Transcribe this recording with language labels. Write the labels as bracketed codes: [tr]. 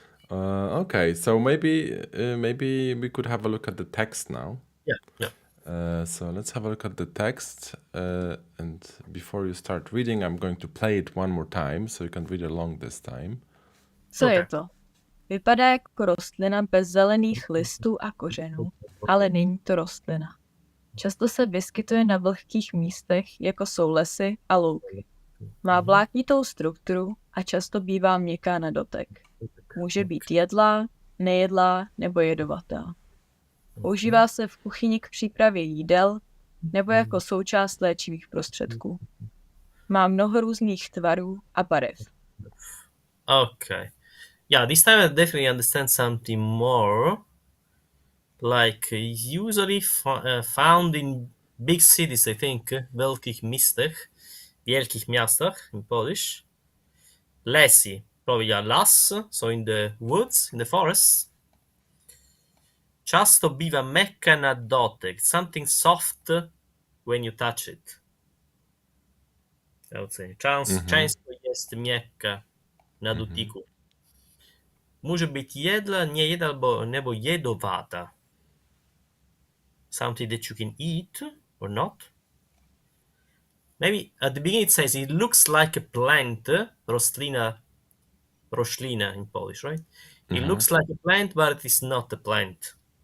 [en] Okay, so maybe we could have a look at the text now. Yeah. So let's have a look at the text. And before you start reading, I'm going to play it one more time, so you can read along this time. [cs] Co je to? Vypadá jako rostlina bez zelených listů a kořenů, ale není to rostlina. Často se vyskytuje na vlhkých místech, jako jsou lesy a louky. Má vláknitou strukturu a často bývá měkká na dotek. Může být jedlá, nejedlá nebo jedovatá. Používá se v kuchyni k přípravě jídel nebo jako součást léčivých prostředků. Má mnoho různých tvarů a barev. [en] Okay. Yeah, this time I definitely understand something more. Like usually found in big cities, I think, [pl] wielkich miastach [en] in Polish. Lesy, probably yeah, las, so in the woods, in the forests. [pl] Często bywa mekka na dotyk, [en] something soft when you touch it. I would say. [pl] Często jest miękka na dotyku. Może być jedla, nie jedla, albo jedowata. [en] Something that you can eat or not. Maybe at the beginning it says it looks like a plant, roślina in Polish, right? It looks like a plant, but it is not a plant.